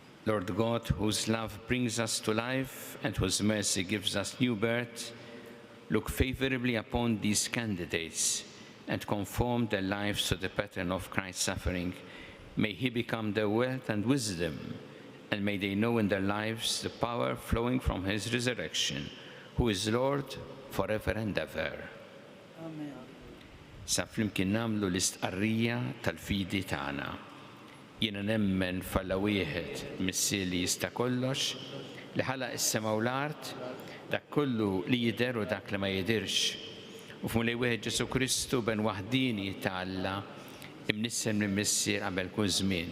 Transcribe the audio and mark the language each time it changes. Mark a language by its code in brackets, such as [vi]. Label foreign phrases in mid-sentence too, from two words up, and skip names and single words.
[en] Lord God, whose love brings us to life and whose mercy gives us new birth, look favorably upon these candidates and conform their lives to the pattern of Christ's suffering. May he become their wealth and wisdom, and may they know in their lives the power flowing from his resurrection, who is Lord forever and ever. Amen. [mt] Sa flimkien namlu l-istqarrija tal-fidi tagħna. Jiena nemmen f'Alla wieħed missier li jista' kollox, li ħalaq is-sema u l-art, dak kollu li jidher u dak li ma jidhirx. U f'mulej wieħed Ġesu Kristu ben waħdini ta' Alla, imnissem minn missier qabel kull żmien.